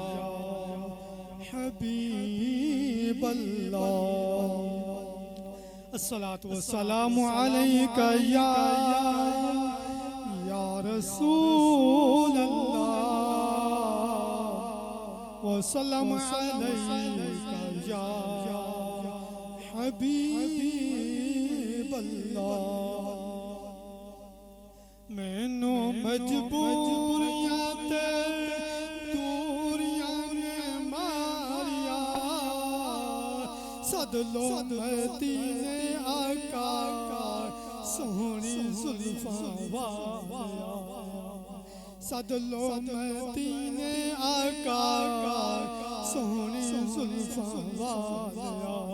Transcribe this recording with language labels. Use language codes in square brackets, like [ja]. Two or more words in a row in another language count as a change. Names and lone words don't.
[ar] حبيب الله الصلاة والسلام عليك يا رسول الله وسلم عليك يا حبيب الله. [pa] ਮੈਨੂੰ ਮਜਬੂਰੀਆਂ ਤੇ ਦੂਰੀਆਂ ਨੇ ਮਾਰਿਆ ਸੱਦ ਲੋ ਮਦੀਨੇ ਆਕਾ ਸੋਹਣੀ ਜ਼ੁਲਫ਼ਾਂ ਵਾਲਿਆ ਸੱਦ ਲੋ ਮਦੀਨੇ ਆਕਾ ਸੋਹਣੀ ਜ਼ੁਲਫ਼ਾਂ ਵਾਲਿਆ सदलो मदीने आका सोहनी जुल्फां वालिया